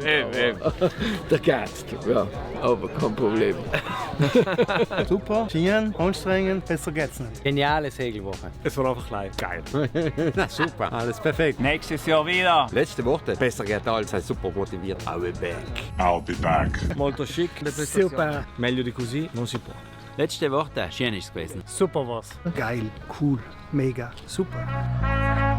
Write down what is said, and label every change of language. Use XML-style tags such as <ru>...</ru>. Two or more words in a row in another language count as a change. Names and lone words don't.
<de>Eben. Der Gast, ja, aber kein Problem. Super, Skieren, anstrengend, besser geht's nicht. Geniale Segelwoche. Es war einfach geil. Na super, alles perfekt. Nächstes Jahr wieder. Letzte Worte, besser geht als, sei super motiviert.</de> <en>I'll be back.</en> <it>Molto chic.</it> <de>Super.</de> <it>Meglio di così non si può.</it> <de>Letzte Worte, schön ist es gewesen. Super was. Geil, cool, mega, super.</de>